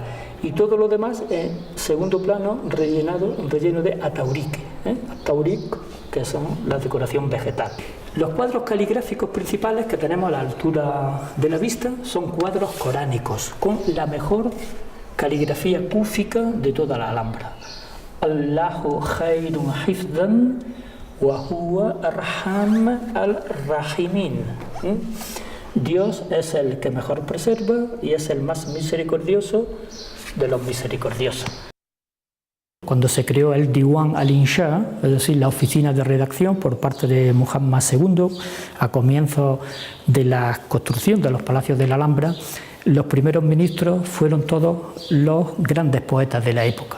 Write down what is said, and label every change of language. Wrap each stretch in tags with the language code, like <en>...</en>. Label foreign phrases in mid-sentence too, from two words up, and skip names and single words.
<es>Y todo lo demás en segundo plano relleno de ataurique, atauric, que son la decoración vegetal. Los cuadros caligráficos principales que tenemos a la altura de la vista son cuadros coránicos, con la mejor caligrafía cúfica de toda la Alhambra.</es> <ar>الله خير حفظا وهو أرحم الراحمين.</ar> <es>Dios es el que mejor preserva y es el más misericordioso de los misericordiosos. Cuando se creó el Diwan al-Insha, es decir, la oficina de redacción por parte de Muhammad II, a comienzos de la construcción de los palacios de la Alhambra, los primeros ministros fueron todos los grandes poetas de la época.</es>